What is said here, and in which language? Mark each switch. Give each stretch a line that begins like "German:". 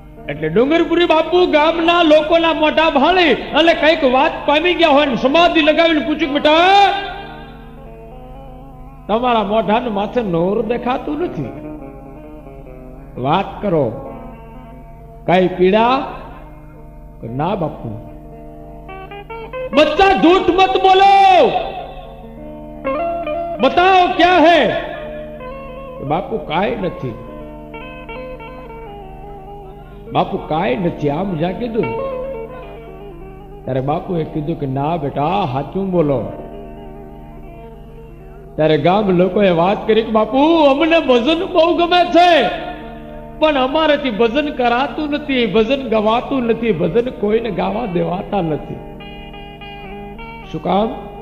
Gujarati: એટલે ડુંગરપુરી બાપુ ગામના લોકોના મોઢા ભાળી અને કઈક વાત પામી ગયા હોય ને સમાધિ લગાવીને પૂછ્યું, બેટા તમારા મોઢાના માથે નૂર દેખાતું નથી, વાત કરો, કઈ પીડા? ના બાપુ.
Hindi: बच्चा झूठ मत बोलो, बताओ क्या है?
Gujarati: बापू काय નથી, બાપુ કાય નથી. આમ જ્યાં કીધું ત્યારે બાપુએ કીધું કે ના બેટા સાચું બોલો. ત્યારે ગામ લોકોએ વાત કરી કે બાપુ અમને ભજન બહુ ગમે છે પણ અમારાથી ભજન કરાતું નથી, ભજન ગવાતું નથી, ભજન કોઈને ગાવા દેવાતા નથી. શું કામ?